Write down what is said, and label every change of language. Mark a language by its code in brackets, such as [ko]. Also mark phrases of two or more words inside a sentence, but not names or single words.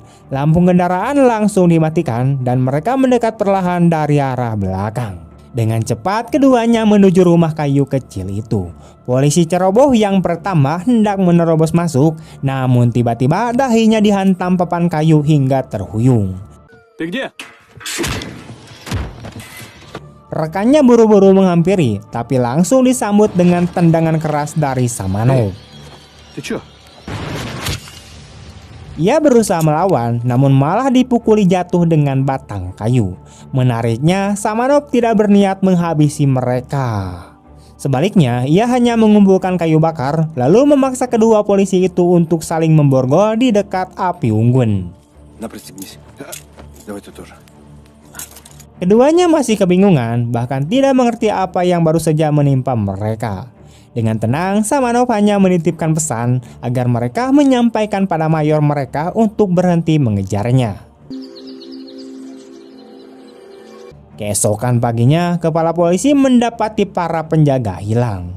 [id] Lampu kendaraan langsung dimatikan dan mereka mendekat perlahan dari arah belakang. Dengan cepat keduanya menuju rumah kayu kecil itu. Polisi ceroboh yang pertama hendak menerobos masuk, namun tiba-tiba dahinya dihantam papan kayu hingga terhuyung. [ru] Ты где? [id] Rekannya buru-buru menghampiri, tapi langsung disambut dengan tendangan keras dari Samanov. [ru] Ты чё? [id] Ia berusaha melawan, namun malah dipukuli jatuh dengan batang kayu. Menariknya, Samanov tidak berniat menghabisi mereka. Sebaliknya, ia hanya mengumpulkan kayu bakar, lalu memaksa kedua polisi itu untuk saling memborgol di dekat api unggun. [ru] На, пристегнись. Давай ты тоже. [id] Keduanya masih kebingungan, bahkan tidak mengerti apa yang baru saja menimpa mereka. Dengan tenang, Samanov hanya menitipkan pesan agar mereka menyampaikan pada mayor mereka untuk berhenti mengejarnya. Keesokan paginya, kepala polisi mendapati para penjaga hilang.